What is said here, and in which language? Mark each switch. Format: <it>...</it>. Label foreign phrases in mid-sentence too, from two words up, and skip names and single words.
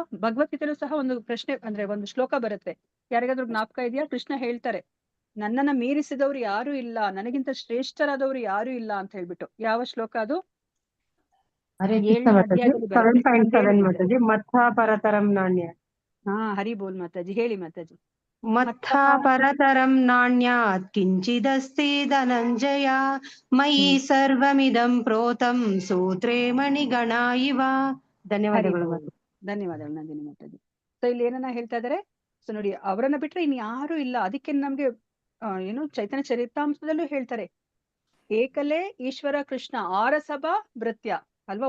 <kn>ಭಗವದ್ಗೀತೆಯಲ್ಲೂ ಸಹ ಒಂದು ಪ್ರಶ್ನೆ ಅಂದ್ರೆ ಒಂದು ಶ್ಲೋಕ ಬರುತ್ತೆ, ಯಾರಿಗಾದ್ರೂ ಜ್ಞಾಪಕ ಇದೆಯಾ? ಕೃಷ್ಣ ಹೇಳ್ತಾರೆ, ನನ್ನನ್ನ ಮೀರಿಸಿದವ್ರು ಯಾರು ಇಲ್ಲ, ನನಗಿಂತ ಶ್ರೇಷ್ಠರಾದವ್ರು ಯಾರು ಇಲ್ಲ ಅಂತ ಹೇಳ್ಬಿಟ್ಟು. ಯಾವ ಶ್ಲೋಕ ಅದು?</kn> <sa>ಮತ್ಥ ಪರತರಂ ನಾಣ್ಯ.</sa> <bn>হরি বোল</bn> <kn>ಮಾತಾಜಿ, ಹೇಳಿ ಮಾತಾಜಿ.</kn> <sa>ಮತ್ಥ ಪರತರಂ ನಾಣ್ಯಾತ್ ಕಿಂಚಿದಸ್ತಿ ಧನಂಜಯ ಮಯಿ ಸರ್ವಮಿದಂ ಪ್ರೋತಂ ಸೂತ್ರೇ ಮಣಿಗಣ ಇವ.</sa> <kn>ಧನ್ಯವಾದಗಳು. ಧನ್ಯವಾದಗಳು ನಂದಿನಿ ಮಾತಾಜಿ. ಸೊ ಇಲ್ಲಿ ಏನನ್ನ ಹೇಳ್ತಾ ಇದಾರೆ, ಸೊ ನೋಡಿ, ಅವರನ್ನ ಬಿಟ್ರೆ ಇನ್ ಯಾರು ಇಲ್ಲ. ಅದಕ್ಕೆ ನಮ್ಗೆ ಏನು ಚೈತನ್ಯ ಚರಿತಾಂಶದಲ್ಲೂ ಹೇಳ್ತಾರೆ,</kn> <bn>একলে ঈশ্বর কৃষ্ণ আর সব ভৃত্য</bn> <kn>ಅಲ್ವಾ.</kn>